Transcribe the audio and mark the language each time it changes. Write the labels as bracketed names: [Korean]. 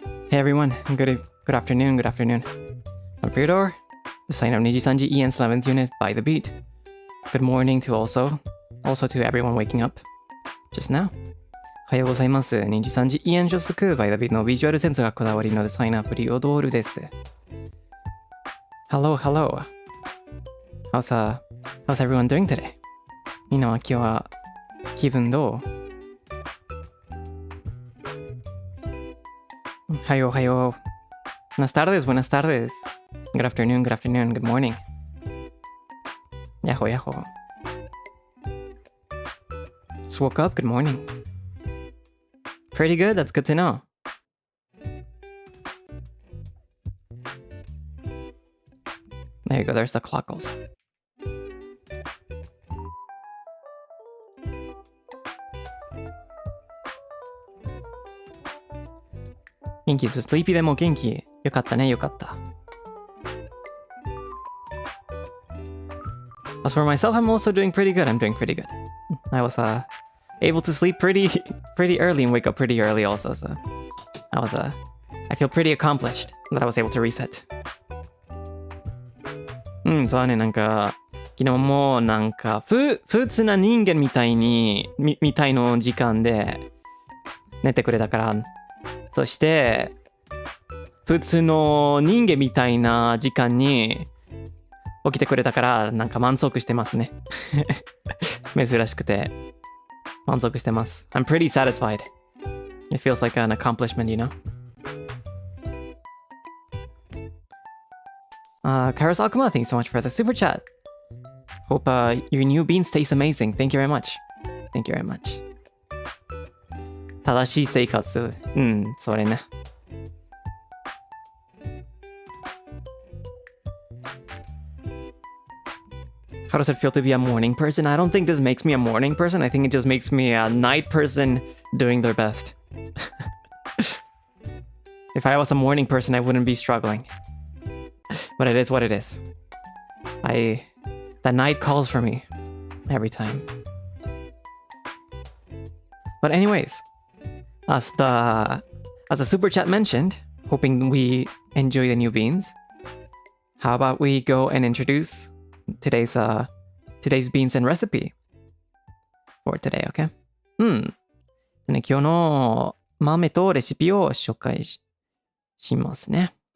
[English] Hey everyone, good afternoon. I'm Freodore, the sign of NIJISANJI Ian's 11th unit by the beat. Good morning to also to everyone waking up just now. [Japanese] おはようございます。 NIJISANJI Ian 所属 by the beat のビジュアルセンスがこだわりのデザイナーFreodoreです。 [English] Hello, hello. How's everyone doing today? [Japanese] みんなは今日は気分どう？おはようおはよう。 [Spanish] Buenas tardes. [English] Good afternoon, good morning. Yahoo, yahoo. Just woke up, good morning. Pretty good, that's good to know. There you go, there's the clock also. [Japanese] Genki to sleepy でも元気。よかったね、よかった。 [English] As for myself, I'm also doing pretty good. I'm doing pretty good. I was able to sleep pretty early and wake up pretty early also, so I feel pretty accomplished that I was able to reset. [Japanese] そうね、なんか昨日もなんか普通な人間みたいの時間で寝てくれたから、そして普通の人間みたいな時間に起きてくれたからなんか満足してますね。珍しくて満足してます。 [English] I'm pretty satisfied. It feels like an accomplishment, you know? Karos Akuma, thanks so much for the super chat. Hope your new beans taste amazing. Thank you very much. Thank you very much. [Japanese] 正しい生活。それね。 [English] How does it feel to be a morning person? I don't think this makes me a morning person. I think it just makes me a night person doing their best. If I was a morning person, I wouldn't be struggling. But it is what it is. The night calls for me every time. But anyways, as the super chat mentioned, hoping we enjoy the new beans, how about we go and introduce today's beans and recipe for today, okay? [Japanese] ね、今日の豆とレシピを紹介しますね。